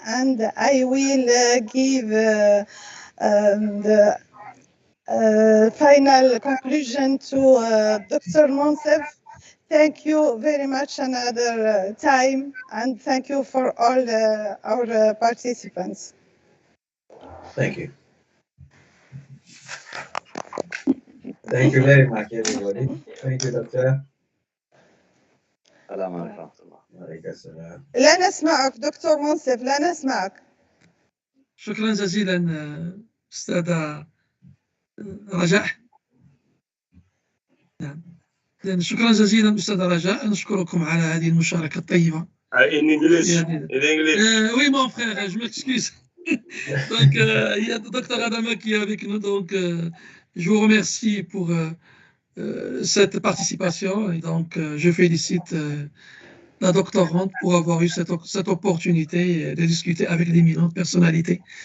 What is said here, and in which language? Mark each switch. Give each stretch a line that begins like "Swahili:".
English: And I will give the final conclusion to Dr. Monsef. Thank you very much another time, and thank you for all our participants. Thank you. Thank you very much, everybody. Thank you, Doctor.
Arabic: السلام عليكم ورحمة الله. وعليكم السلام. لا نسمعك دكتور منصف، لا نسمعك. شكرا جزيلا أستاذة رجاء. نعم. شكرا جزيلا أستاذة رجاء، نشكركم على هذه المشاركة الطيبة.
English: In English.
French: Oui, mon frère, je m'excuse. Donc, il y a Dr Adama qui est avec nous, donc je vous remercie pour cette participation, et donc je félicite la doctorante pour avoir eu cette opportunité de discuter avec d'éminentes personnalités.